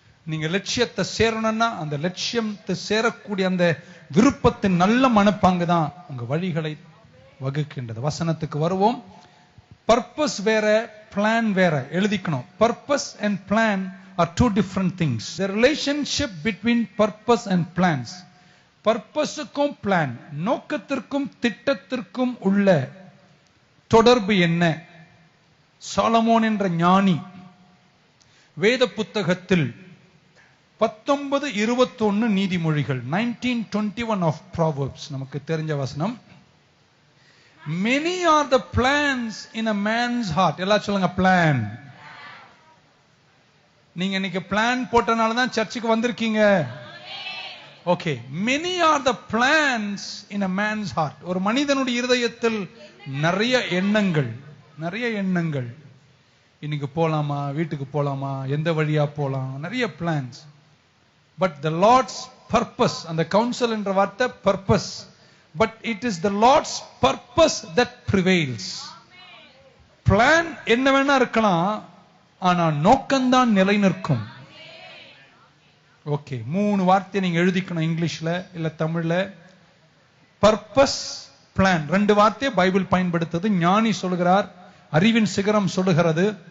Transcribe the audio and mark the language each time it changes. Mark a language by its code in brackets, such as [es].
[ta] நீங்க லட்சியத்தை சேரணும்னா அந்த லட்சியத்தை சேரக்கூடிய அந்த விருப்பத்தின் நல்ல மனப்பாங்கு தான் உங்க வழிகளை வகுக்கின்றது. வசனத்துக்கு வருவோம். பர்பஸ் வேற, பிளான் வேற. எழுதிக்கணும். [en] Purpose and plan are two different things. The relationship between purpose and plans. [ta] பர்பஸுக்கும் plan, நோக்கத்திற்கும் திட்டத்திற்கும் உள்ள தொடர்பு என்ன? சாலமோன் என்ற ஞானி வேத புத்தகத்தில் 19:21 நீதிமொழிகள், [en] 19:21 of Proverbs, [ta] நமக்கு தெரிஞ்ச வசனம். [en] Many are the plans in a man's heart. [ta] எல்லாம் சொல்லுங்க பிளான். நீங்க இன்னைக்கு பிளான் போட்டனால தான் சர்ச்சுக்கு வந்திருக்கீங்க. Okay. [en] Many are the plans in a man's heart. [ta] ஒரு மனிதனுடைய இருதயத்தில் நிறைய எண்ணங்கள், நிறைய எண்ணங்கள். இன்னைக்கு போலாமா, வீட்டுக்கு போலாமா, எந்த வழியா போலாம், நிறைய plans. [en] but the Lord's purpose, [ta] அந்த கவுன்சில் என்ற வார்த்தை [en] purpose, but it is the Lord's purpose that prevails. [ta] Plan என்ன வேணா இருக்கலாம், ஆனா நோக்கம்தான் நிலை நிற்கும். ஓகே. 3 வார்த்தை நீங்க எழுதிக்கணும், இங்கிலீஷ்ல இல்ல தமிழ்ல. Purpose, plan. 2 வார்த்தை பைபிள் பயன்படுத்துது. ஞானி சொல்லுகிறார், அறிவின் சிகரம் சொல்லுகிறது.